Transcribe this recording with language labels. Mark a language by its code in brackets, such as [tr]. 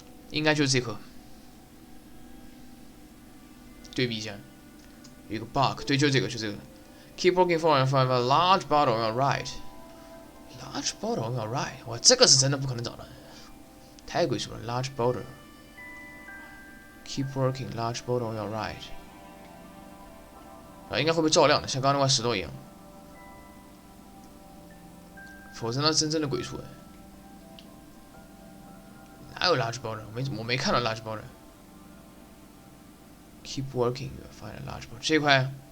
[zh] 应该就是这颗，对比一下，有一个 bug， 对，就这个。 [en] Keep looking for and find a large bottle on your right. Large bottle on your right， [zh] 哇，这个是真的不可能找到，太鬼畜了。 [en] Large bottle。 Keep working, large bottle on your right。 [zh] 啊，应该会被照亮的，像刚刚那块石头一样。否则那真正的鬼畜，哪有 [en] large bottle？ [zh] 我没看到 large bottle。 [en] Keep working, find a large bottle。 [zh] 这一块。